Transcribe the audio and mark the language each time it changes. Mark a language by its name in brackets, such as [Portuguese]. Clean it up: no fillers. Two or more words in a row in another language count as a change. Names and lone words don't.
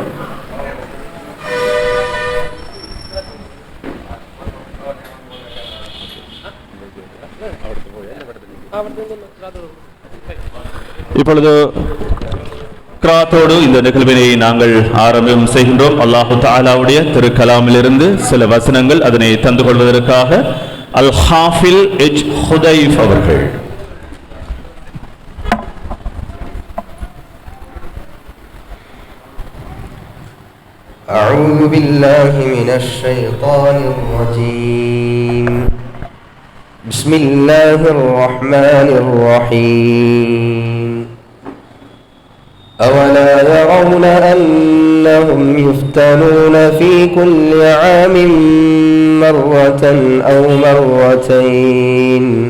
[Tamil] இப்பொழுது கிராத்தோடு இந்த நிகழ்வினை நாங்கள் ஆரம்பம் செய்கின்றோம். அல்லாஹு தஆலாவுடைய திருக்கலாமிலிருந்து சில வசனங்கள் அதனை தந்து கொள்வதற்காக அல் ஹாஃபில் எச் ஹுதைஃப் அவர்கள் [Arabic] أعوذ بالله من الشيطان الرجيم بسم الله الرحمن الرحيم أولا يرون أنهم يفتنون في كل عام مرة أو مرتين